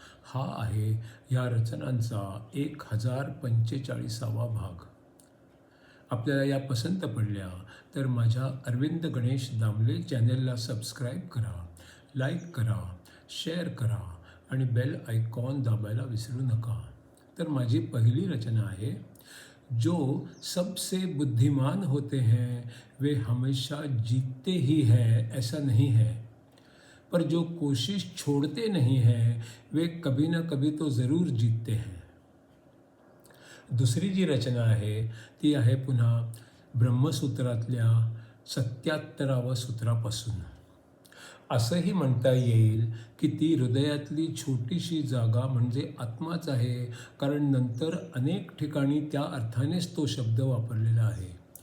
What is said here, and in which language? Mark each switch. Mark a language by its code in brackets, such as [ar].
[mr] हा आहे या रचनांचा 1045वा भाग. आपल्याला या पसंत पडल्या तर माझ्या अरविंद गणेश दामले चॅनलला सबस्क्राईब करा, लाईक करा, शेअर करा आणि बेल आयकॉन दाबायला विसरू नका. तर माझी पहिली रचना आहे, [hi] जो सबसे बुद्धिमान होते हैं वे हमेशा जीतते ही हैं ऐसा नहीं है, पर जो कोशिश छोड़ते नहीं हैं वे कभी ना कभी तो ज़रूर जीतते हैं. [mr] दुसरी जी रचना आहे ती आहे पुन्हा ब्रह्मसूत्रातल्या 77व्या सूत्रापासून. असंही म्हणता येईल की ती हृदयातली छोटीशी जागा म्हणजे आत्माच आहे, कारण नंतर अनेक ठिकाणी त्या अर्थानेच तो शब्द वापरलेला आहे.